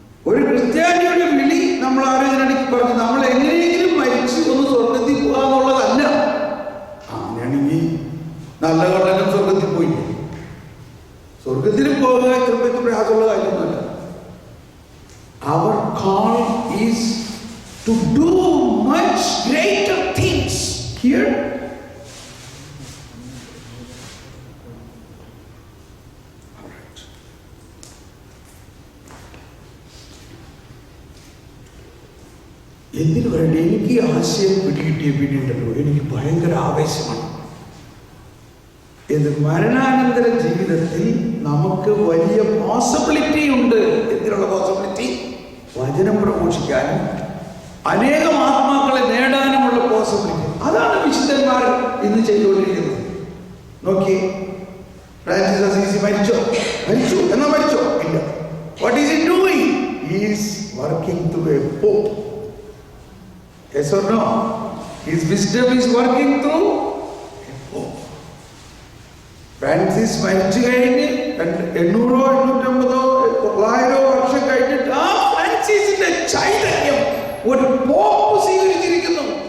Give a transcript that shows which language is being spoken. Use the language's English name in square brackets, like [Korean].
[Malayalam] ഒരു ക്രിസ്ത്യാനിയുടെ വിളി നമ്മൾ ആരോഗ്യനിടയ്ക്ക് പറഞ്ഞു നമ്മൾ എങ്ങനെയെങ്കിലും മരിച്ചു ഒന്ന് സ്വർഗത്തിൽ പോകാന്നുള്ളതല്ല. അങ്ങനെയാണെങ്കിൽ നല്ല കള്ളനും സ്വർഗത്തിൽ പോയി. സ്വർഗത്തിൽ പോകുക ഇത്രയ്ക്ക് പ്രയാസമുള്ള കാര്യമൊന്നുമല്ല. [English] Our call is to do much greater things here. [Malayalam] എന്തിനു വേണ്ടി എനിക്ക് ആശയം പിടികിട്ടിയ പിന്നീടല്ലോ എനിക്ക് ഭയങ്കര ആവേശമാണ്. എന്ത് മരണാനന്തര ജീവിതത്തിൽ നമുക്ക് വലിയ പോസിബിലിറ്റി ഉണ്ട്. എന്തിനുള്ള പോസിബിലിറ്റി? വചനം പ്രഘോഷിക്കാനും അനേകം ആത്മാക്കളെ നേടാനുമുള്ള പോസിബിലിറ്റി. അതാണ് വിശുദ്ധന്മാർ ഇന്ന് ചെയ്തുകൊണ്ടിരിക്കുന്നത്. നോക്കിയേ, ഫ്രാൻസിസ് അസീസി മരിച്ചോ? മരിച്ചു. എന്നാ മരിച്ചോ? ഇല്ല. [English] What is he doing? He is working through a pope. Yes or no? His wisdom is working through a pope. [Malayalam] Francis മരിച്ചു കഴിഞ്ഞ് 800 850 വർഷം കഴിഞ്ഞിട്ട് ആ ഫ്രാൻസിസിന്റെ ചൈതന്യം ഒരു പോപ്പ് സ്വീകരിച്ചിരിക്കുന്നു.